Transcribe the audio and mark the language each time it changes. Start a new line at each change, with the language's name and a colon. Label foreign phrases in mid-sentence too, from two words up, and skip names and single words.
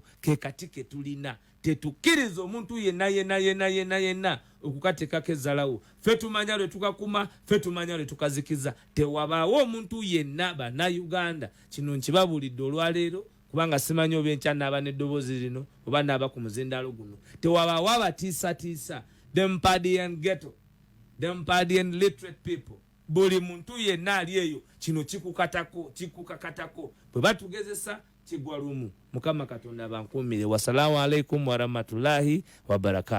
Ganda: Ke kati ke tulina tetukkiriza omuntu yenna okukateekako ezzalawo. Ffe tumanya lwe tukakuma, ffe tumanya lwe tukazikiza. Tewabaawo omuntu yenna Bannayuganda, kino nkibabulidde olwaleero kubanga simanyi oba enkya naaba n'eddoboozi lino oba naaba ku muzindaalo guno. Tewabaawo abatiisatiisa,
English: them party and ghetto, them party and literate people.
Ganda: Buli muntu yenna ali eyo kino kikukakatako bwe batugezesa kigwa lumu. Mukama Katonda abankuumire.
Arabic: والسلام عليكم ورحمة الله وبركاته.